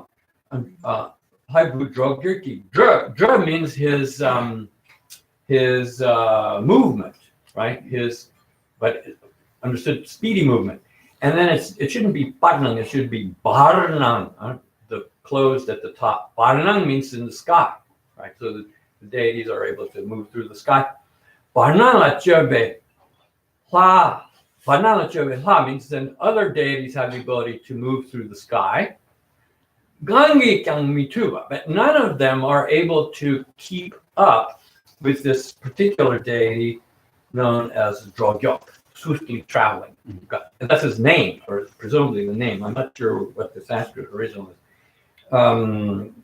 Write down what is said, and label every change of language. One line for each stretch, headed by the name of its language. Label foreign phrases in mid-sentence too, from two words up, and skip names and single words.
English: Haibu Drogyok means his movement, right? But understood speedy movement. And then it shouldn't be Barnang, it should be Barnang, the closed at the top. Barnang means in the sky, right? So the deities are able to move through the sky.
Tibetan: Barnang la chebe hla. Barnang la chebe hla
English: means then other deities have the ability to move through the sky.
Tibetan: Gangi kyang mituba,
English: but none of them are able to keep up with this particular deity known as Drogyok, swiftly traveling. And that's his name, or presumably the name. I'm not sure what the Sanskrit original is.